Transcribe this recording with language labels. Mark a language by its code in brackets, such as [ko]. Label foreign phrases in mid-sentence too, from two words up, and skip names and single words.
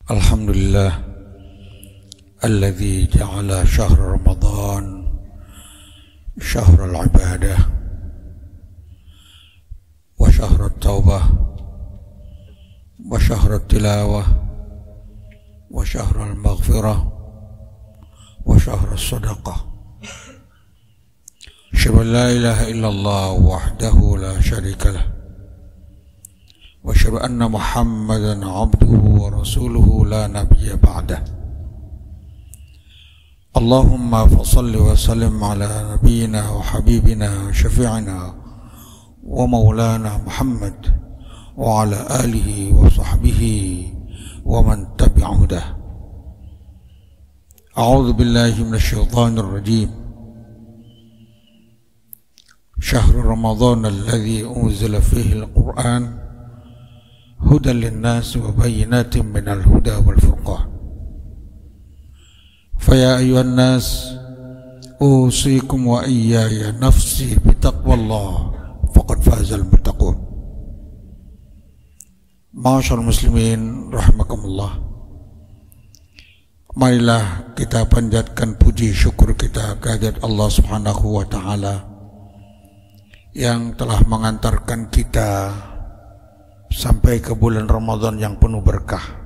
[ar] الحمد لله الذي جعل شهر رمضان شهر العبادة وشهر التوبة وشهر التلاوة وشهر المغفرة وشهر الصدقة. أشهد أن لا إله إلا الله وحده لا شريك له وأشهد أن محمدا عبده ورسوله لا نبي بعده. اللهم فصل وسلم على نبينا وحبيبنا شفيعنا ومولانا محمد وعلى آله وصحبه ومن تبعه. أعوذ بالله من الشيطان الرجيم. شهر رمضان الذي أنزل فيه القرآن هدى للناس وبينات من الهدى والفرقان. فيا أيها الناس أوصيكم وإياي نفسي بتقوى الله فقد فاز المتقون. معاشر المسلمين رحمكم الله. [id] Marilah kita panjatkan puji syukur kita kehadirat Allah [ar] سبحانه وتعالى [id] yang telah mengantarkan kita sampai ke bulan Ramadan yang penuh berkah.